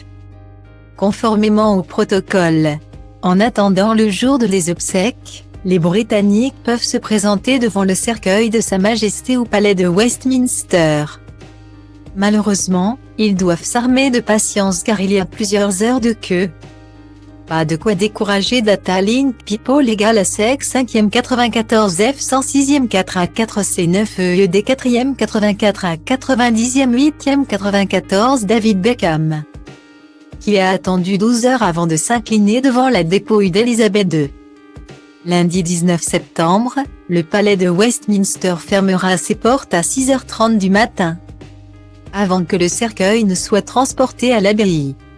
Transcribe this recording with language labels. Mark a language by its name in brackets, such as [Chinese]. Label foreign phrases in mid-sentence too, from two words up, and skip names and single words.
[French] Conformément au protocole, en attendant le jour de les obsèques, les Britanniques peuvent se présenter devant le cercueil de Sa Majesté au palais de Westminster. Malheureusement, ils doivent s'armer de patience car il y a plusieurs heures de queue. Pas de quoi décourager Data Link People égale ASEC 5e 94 F 106e 4 A 4 C 9 EED 4e 84 A 90e 8e 94 David Beckham, qui a attendu 12 heures avant de s'incliner devant la dépouille d'Elisabeth II. Lundi 19 septembre, le palais de Westminster fermera ses portes à 6h30 du matin, avant que le cercueil ne soit transporté à l'abbaye.